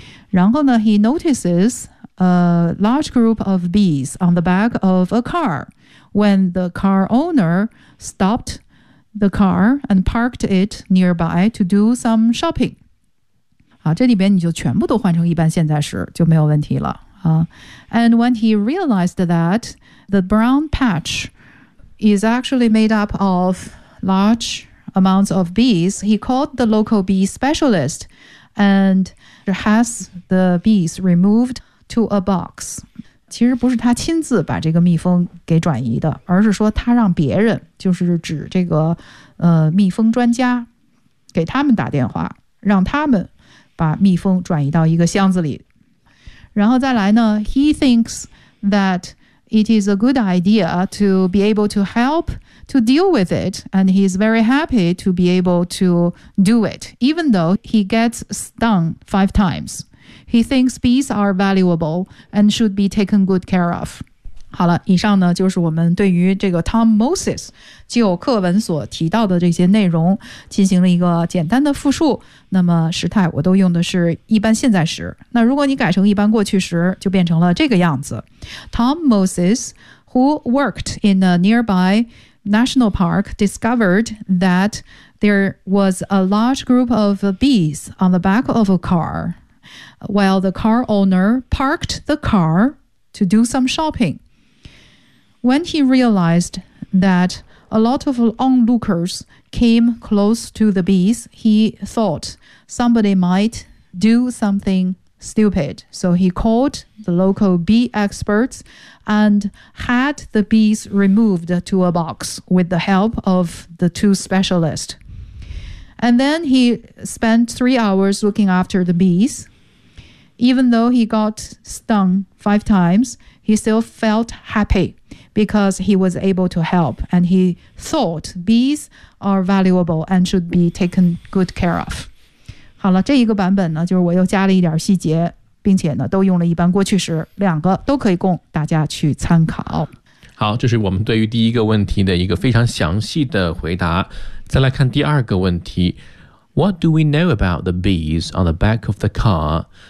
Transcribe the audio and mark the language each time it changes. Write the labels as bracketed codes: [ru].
[zh] 然后呢 [en] he notices a large group of bees on the back of a car when the car owner stopped the car and parked it nearby to do some shopping. [zh] 好，这里边你就全部都换成一般现在时就没有问题了啊。 [en] And when he realized that the brown patch is actually made up of large amounts of bees, he called the local bee specialist and has the bees removed to a box. [zh] 其实不是他亲自把这个蜜蜂给转移的，而是说他让别人，就是指这个蜜蜂专家，给他们打电话，让他们把蜜蜂转移到一个箱子里。然后再来呢， [en] he thinks thatIt is a good idea to be able to help to deal with it, and he is very happy to be able to do it, even though he gets stung 5 times. He thinks bees are valuable and should be taken good care of. [zh] 好了，以上呢就是我们对于这个 Tom Moses 就课文所提到的这些内容进行了一个简单的复述。那么时态我都用的是一般现在时，那如果你改成一般过去时就变成了这个样子。 [en] Tom Moses, who worked in a nearby national park, discovered that there was a large group of bees on the back of a car. while the car owner parked the car to do some shopping. When he realized that a lot of onlookers came close to the bees, he thought somebody might do something stupid. So he called the local bee experts and had the bees removed to a box with the help of the two specialists. And then he spent 3 hours looking after the bees. Even though he got stung 5 times, he still felt happy because he was able to help. And he thought bees are valuable and should be taken good care of. [zh] 好了，这一个版本呢，就是我又加了一点细节，并且呢，都用了一般过去时，两个都可以供大家去参考。好，这是我们对于第一个问题的一个非常详细的回答。再来看第二个问题 [en] ，What do we know about the bees on the back of the car？